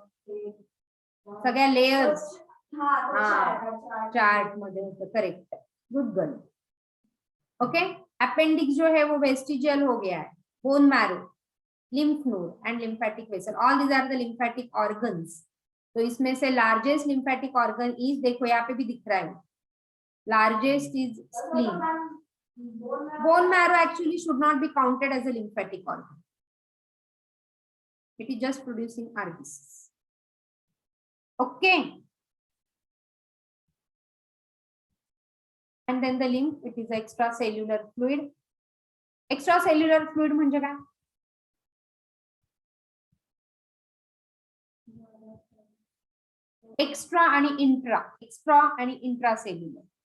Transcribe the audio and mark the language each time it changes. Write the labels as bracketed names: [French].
[Marathi] सगळ्या layers chart मध्ये होतं. [English] Correct, good girl. [Hindi] Okay, appendix जो है वो वेस्टिजियल हो गया है. Bone marrow, lymph node and lymphatic vessel, [English] All these are the lymphatic organs. [Hindi] तो इसमें से [English] largest lymphatic organ is, [Hindi] देखो यहाँ पे भी दिख रहा है, largest is spleen. [English] Bone marrow actually should not be counted as a lymphatic organ. It is just producing RBCs. Okay. And then the lymph, it is extracellular fluid. [Marathi] Extracellular fluid म्हणजे काय? Extra आणि intra, extra आणि intracellular.